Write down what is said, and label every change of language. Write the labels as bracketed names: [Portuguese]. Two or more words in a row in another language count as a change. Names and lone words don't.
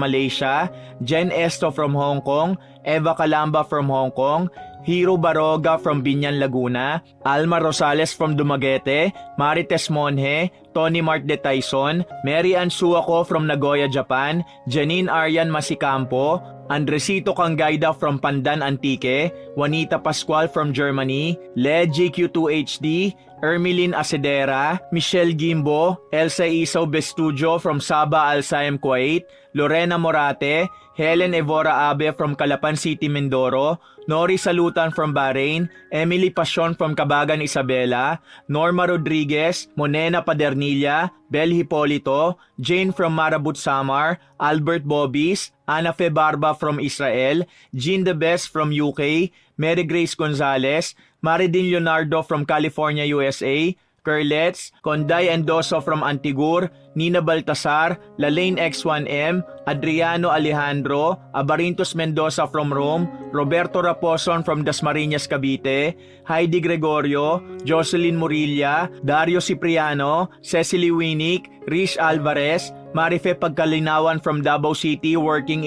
[English] Malaysia, Jen Esto from Hong Kong, Eva Calamba from Hong Kong, Hiro Baroga from Binyan, Laguna, Alma Rosales from Dumaguete, Marites Monje, Tony Mart de Tyson, Mary Ann Suaco from Nagoya, Japan, Janine Arian Masicampo, Andresito Kangayda from Pandan, Antique, Juanita Pascual from Germany, Led JQ2HD, Ermeline Asedera, Michelle Gimbo, Elsa Isaw Bestudio from Sabah Al Saim, Kuwait, Lorena Morate, Helen Evora Abe from Calapan City, Mindoro, Nori Salutan from Bahrain, Emily Pasion from Cabagan Isabela, Norma Rodriguez, Monena Padernilla, Bel Hipolito, Jane from Marabut Samar, Albert Bobis, Ana Fe Barba from Israel, Jean De Best from UK, Mary Grace Gonzalez, Maridin Leonardo from California, USA, Curlets, Conday Endoso from Antigur, Nina Baltasar, Lalaine X1M, Adriano Alejandro, Abarintos Mendoza from Rome, Roberto Raposon from Dasmariñas, Cavite, Heidi Gregorio, Jocelyn Murilla, Dario Cipriano, Cecily Winnick, Rish Alvarez, Marife Pagkalinawan from Davao City working